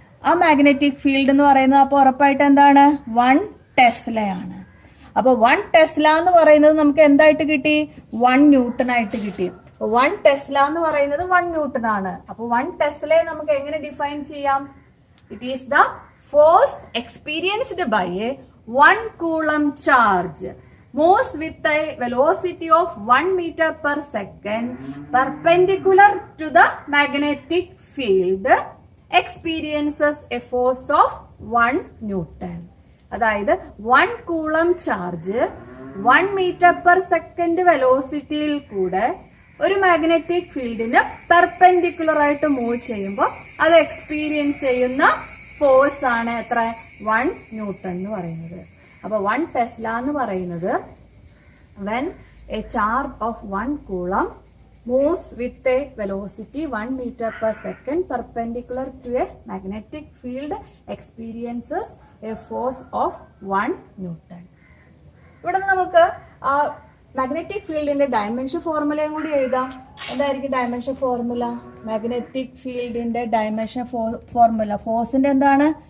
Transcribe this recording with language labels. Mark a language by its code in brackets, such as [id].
[ml] ആ magnetic field എന്ന് പറയുന്നത് അപ്പോൾ ഉറപ്പായിട്ട് എന്താണ് 1 ടെസ്ലയാണ്. അപ്പോൾ 1 ടെസ്ല എന്ന് പറയുന്നത് നമുക്ക് എന്തായിട്ട് കിട്ടി? 1 ന്യൂട്ടൺ ആയിട്ട് കിട്ടി. 1 ടെസ്ല എന്ന് പറയുന്നത് 1 ന്യൂട്ടൺ ആണ്. അപ്പോൾ 1 ടെസ്ലയെ നമുക്ക് എങ്ങനെ ഡിഫൈൻ ചെയ്യാം? [en] It is the force experienced by a 1 coulomb charge moves with a velocity of 1 meter per second perpendicular to the magnetic field experiences a force of 1 Newton. [ml] അതായത് 1 coulomb charge 1 metre per second വെലോസിറ്റിയിൽ കൂടെ ഒരു magnetic ഫീൽഡിന് perpendicular ആയിട്ട് move ചെയ്യുമ്പോൾ അത് experience ചെയ്യുന്ന force ആണ് എത്ര? 1 ന്യൂട്ടൺ എന്ന് പറയുന്നത്. അപ്പോൾ 1 ടെസ്ല എന്ന് പറയുന്നത് [en] when a charge of 1 coulomb moves with a velocity 1 meter per second perpendicular to a magnetic field experiences a force of 1 Newton. [ml] ഇവിടെ നമുക്ക് ആ മാഗ്നറ്റിക് ഫീൽഡിന്റെ ഡയമെൻഷൻ ഫോർമുലയും കൂടി എഴുതാം. എന്തായിരിക്കും ഡയമെൻഷൻ ഫോർമുല? മാഗ്നറ്റിക് ഫീൽഡിന്റെ ഡയമെൻഷൻ ഫോർമുല ഫോഴ്സിന്റെ എന്താണ്?